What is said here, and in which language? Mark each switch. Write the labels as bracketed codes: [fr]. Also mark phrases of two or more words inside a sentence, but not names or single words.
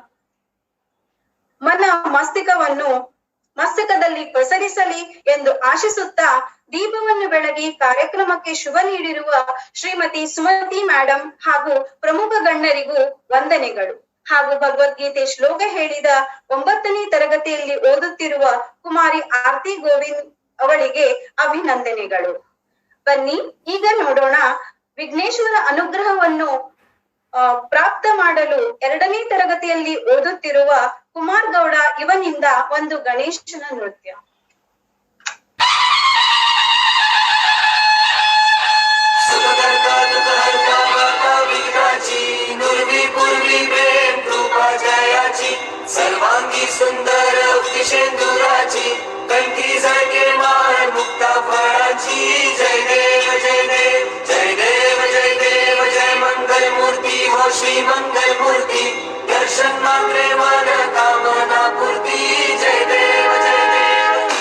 [kn] ಮಸ್ತಕದಲ್ಲಿ ಪಸರಿಸಲಿ ಎಂದು ಆಶಿಸುತ್ತಾ ದೀಪವನ್ನು ಬೆಳಗಿ ಕಾರ್ಯಕ್ರಮಕ್ಕೆ ಶುಭ ನೀಡಿರುವ ಶ್ರೀಮತಿ ಸುಮತಿ ಮೇಡಮ್ ಹಾಗೂ ಪ್ರಮುಖ ಗಣ್ಯರಿಗೂ ವಂದನೆಗಳು ಹಾಗೂ ಭಗವದ್ಗೀತೆ ಶ್ಲೋಕ ಹೇಳಿದ 9ನೇ ತರಗತಿಯಲ್ಲಿ ಓದುತ್ತಿರುವ ಕುಮಾರಿ ಆರ್ತಿ ಗೋವಿಂದ್ ಅವಳಿಗೆ ಅಭಿನಂದನೆಗಳು. ಬನ್ನಿ ಈಗ ನೋಡೋಣ ವಿಘ್ನೇಶ್ವರ ಅನುಗ್ರಹವನ್ನು ಪ್ರಾಪ್ತ ಮಾಡಲು 2ನೇ ತರಗತಿಯಲ್ಲಿ ಓದುತ್ತಿರುವ ಕುಮಾರ್ ಗೌಡ ಇವನಿಂದ ಒಂದು ಗಣೇಶನ ನೃತ್ಯ. [mr] सर्वांगी सुंदर शेंदुराची कंठी झळके माळ मुक्ता फळाची जय देव जय देव जय देव जय देव जय मंगल मूर्ती हो श्री मंगल मूर्ती दर्शन मात्रे मन कामना पूर्ती जय देव जय देव।